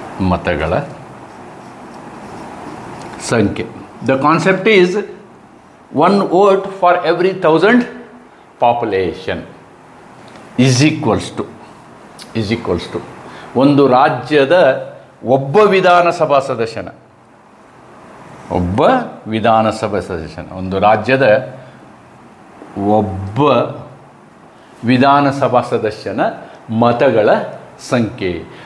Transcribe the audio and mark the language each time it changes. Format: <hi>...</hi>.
<kn>ಮತಗಳ ಸಂಖ್ಯೆ.</kn> <en>The concept is 1 vote for every 1000 population is equals to</en> <kn>ಒಂದು ರಾಜ್ಯದ ಒಬ್ಬ ವಿಧಾನಸಭಾ ಸದಸ್ಯನ ಒಬ್ಬ ವಿಧಾನಸಭಾ ಸದಸ್ಯನ, ಒಂದು ರಾಜ್ಯದ ಒಬ್ಬ ವಿಧಾನಸಭಾ ಸದಸ್ಯನ ಮತಗಳ ಸಂಖ್ಯೆ.</kn>